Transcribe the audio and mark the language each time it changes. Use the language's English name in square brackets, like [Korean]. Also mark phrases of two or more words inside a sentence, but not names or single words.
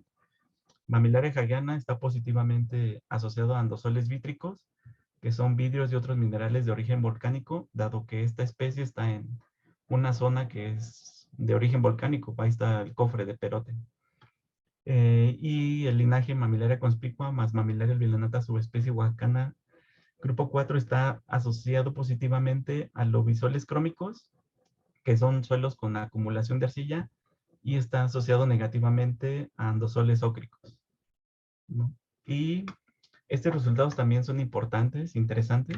[Spanish] Mammillaria hagiana está positivamente asociado a andosoles vítricos, que son vidrios y otros minerales de origen volcánico, dado que esta especie está en una zona que es de origen volcánico. Ahí está el cofre de Perote. Y el linaje Mammillaria conspicua más Mammillaria albilanata subespecie oaxacana grupo 4 está asociado positivamente a lobisoles crómicos, que son suelos con acumulación de arcilla, y está asociado negativamente a andosoles ócricos, ¿no? Y estos resultados también son importantes, interesantes.